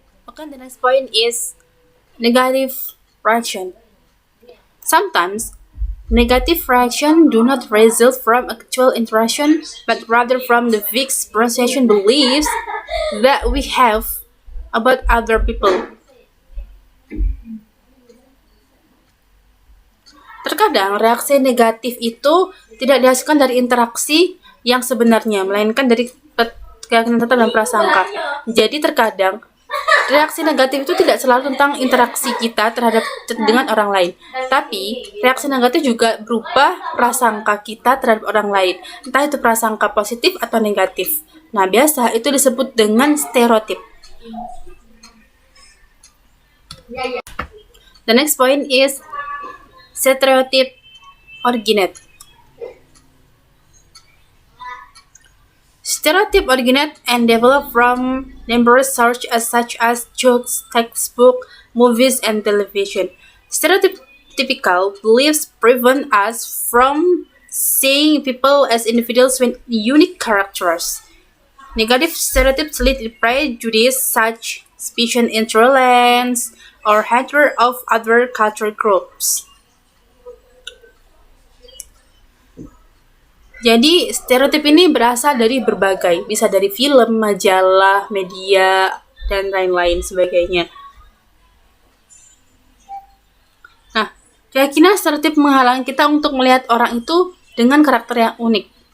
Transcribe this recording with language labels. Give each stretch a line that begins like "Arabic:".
English: Okay, the next point is negative reaction. Sometimes, negative reaction do not result from actual interaction, but rather from the fixed perception beliefs that we have about other people.
Indonesian: Terkadang reaksi negatif itu tidak dihasilkan dari interaksi yang sebenarnya, melainkan dari keyakinan tetap dan prasangka. Jadi terkadang reaksi negatif itu tidak selalu tentang interaksi kita dengan orang lain, tapi reaksi negatif juga berupa prasangka kita terhadap orang lain, entah itu prasangka positif atau negatif. Nah, biasa itu disebut dengan stereotip.
English: The next point is stereotype originate. Stereotype originate and develop from numerous sources such as jokes, textbook, movies, and television. Stereotypical beliefs prevent us from seeing people as individuals with unique characters. Negative stereotypes lead to prejudice such suspicion, intolerance, or hatred of other cultural groups.
Indonesian: Jadi, stereotip ini berasal dari berbagai, bisa dari film, majalah, media, dan lain-lain sebagainya. Nah, keyakinan stereotip menghalangi kita untuk melihat orang itu dengan karakter yang unik.